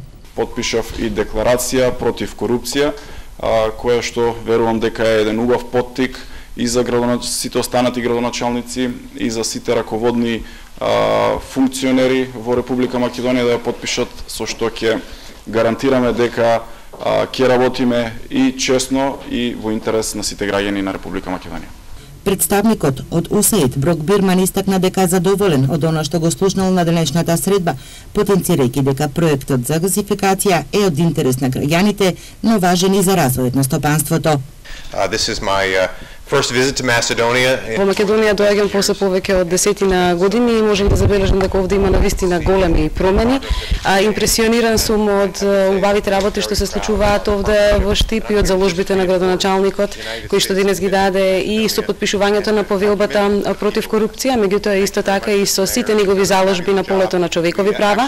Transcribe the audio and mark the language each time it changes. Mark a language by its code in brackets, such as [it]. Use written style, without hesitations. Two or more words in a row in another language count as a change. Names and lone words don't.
[mk] Потпишав и декларација против корупција, која што верувам дека е еден убав поттик и за сите останати градоначалници и за сите раководни функционери во Република Македонија да ја потпишат, со што ќе гарантираме дека ќе работиме и честно и во интерес на сите граѓани на Република Македонија. Представникот од УСАИД Брок Бирман истакна дека е задоволен од она што го слушнал на денешната средба, потенцирајќи дека проектот за газификација е од интерес на граѓаните, но важен и за развојот на стопанството. [en] This is my first visit to Macedonia. [mk] Во Македонија доаѓам после повеќе од 10 години и можам да забележам дека овде има навистина големи промени. Импресиониран сум од убавите работи што се случуваат овде во Штип и од заложбите на градоначалникот кои што денес ги даде и со потпишувањето на повелбата против корупција, меѓутоа исто така и со сите негови заложби на полето на човекови права.